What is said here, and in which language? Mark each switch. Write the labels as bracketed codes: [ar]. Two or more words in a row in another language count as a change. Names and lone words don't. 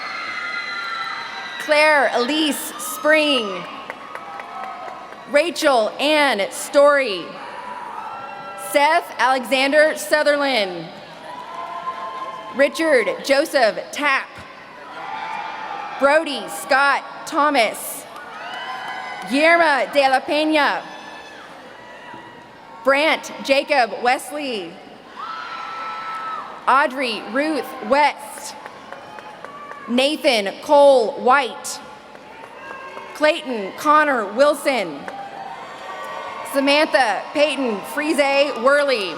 [en] Claire Elise Spring. Rachel Ann Story. Seth Alexander Sutherland. Richard Joseph Tapp. Brody Scott Thomas. Guillermo de la Peña. Brant Jacob Wesley. Audrey Ruth West. Nathan Cole White. Clayton Connor Wilson. Samantha Peyton Frize Worley.